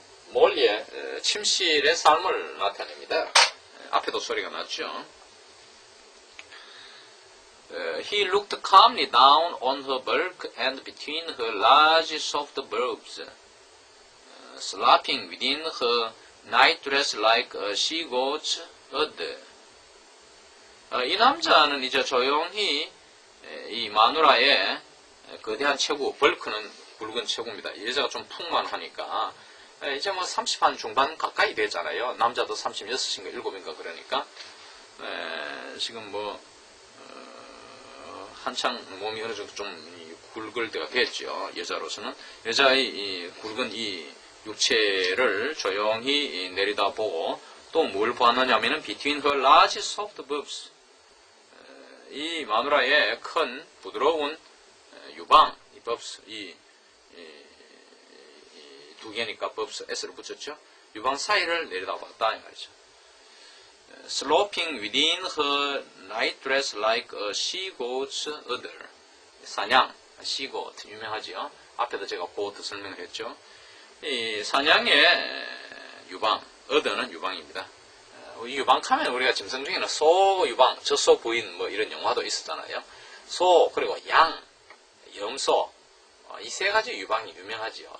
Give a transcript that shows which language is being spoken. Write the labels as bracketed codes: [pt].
[ko] 몰리의 침실의 삶을 나타냅니다. 앞에도 소리가 났죠. [en] He looked calmly down on her bulk and between her large soft boobs, slapping within her nightdress like a she-goat's udder. [ko] 이 남자는 이제 조용히 이 마누라의 거대한 체구, 벌크는 굵은 체구입니다. 이 여자가 좀 풍만하니까 이제 뭐 30한 중반 가까이 되잖아요. 남자도 36인가 7인가 그러니까 지금 뭐 한창 몸이 어느 정도 좀 굵을 때가 됐죠. 여자로서는 여자의 이 굵은 이 육체를 조용히 내려다보고 또 뭘 보았느냐면은 [en] between her large soft boobs, [ko] 이 마누라의 큰 부드러운 유방, 이 boobs, 이 두 개니까 boobs s를 붙였죠. 유방 사이를 내려다봤다 이 말이죠. [en] Sloping within her nightdress like a she-goat's udder. [ko] 사냥, she-goat 유명하지요. 앞에도 제가 goat 설명을 했죠. 이 사냥의 유방, udder는 유방입니다. 유방하면 우리가 짐승 중에는 소 유방, 젖소 부인 뭐 이런 영화도 있었잖아요. 소 그리고 양, 염소 이 세 가지 유방이 유명하지요.